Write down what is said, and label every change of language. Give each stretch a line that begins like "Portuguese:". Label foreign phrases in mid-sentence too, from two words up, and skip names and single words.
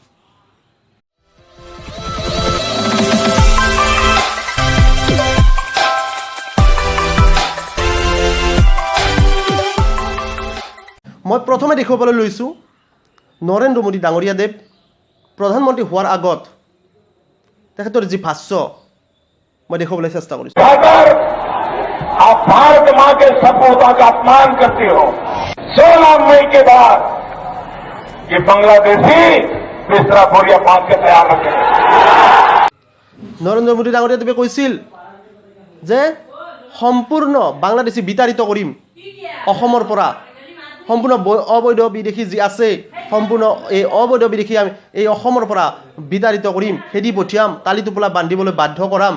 Assamese: মই প্ৰথমে দেখিবলৈ লৈছোঁ নৰেন্দ্ৰ মোদী ডাঙৰীয়াদেৱ প্ৰধানমন্ত্ৰী হোৱাৰ আগত তেখেতৰ যি ভাষ্য মই দেখুৱাবলৈ চেষ্টা কৰিছোঁ।
Hindi: आप भारत मां के सपूता का अपमान करते हो। 16 मई के बाद ये बांग्लादेशी बिस्तरा बोरिया बांध के तैयार रखे।
Assamese: নৰেন্দ্ৰ মোদী ডাঙৰীয়াদেৱে কৈছিল যে সম্পূৰ্ণ বাংলাদেশী বিতাড়িত কৰিম অসমৰ পৰা, সম্পূৰ্ণ অবৈধ বিদেশী যি আছে সম্পূৰ্ণ এই অবৈধ বিদেশী আমি এই অসমৰ পৰা বিতাড়িত কৰিম, খেদি পঠিয়াম, তালি টোপোলা বান্ধিবলৈ বাধ্য কৰাম।